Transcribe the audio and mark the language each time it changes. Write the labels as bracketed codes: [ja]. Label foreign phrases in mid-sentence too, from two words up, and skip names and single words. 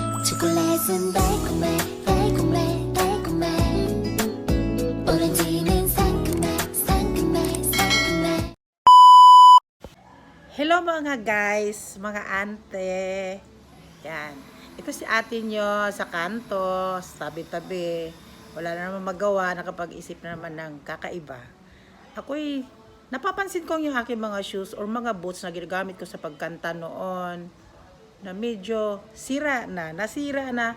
[ko] 초콜릿은 달콤해 달콤해 달콤해 오렌지는 상큼해 상큼해 상큼해. [tl] Hello mga guys, mga ante. Yan. Ito si ate nyo sa kanto, sa tabi-tabi. Wala na naman magawa, nakapag-isip na naman ng kakaiba. Ako'y napapansin ko yung aking mga [en] shoes or [tl] mga boots na ginagamit ko sa pagkanta noon na medyo nasira na.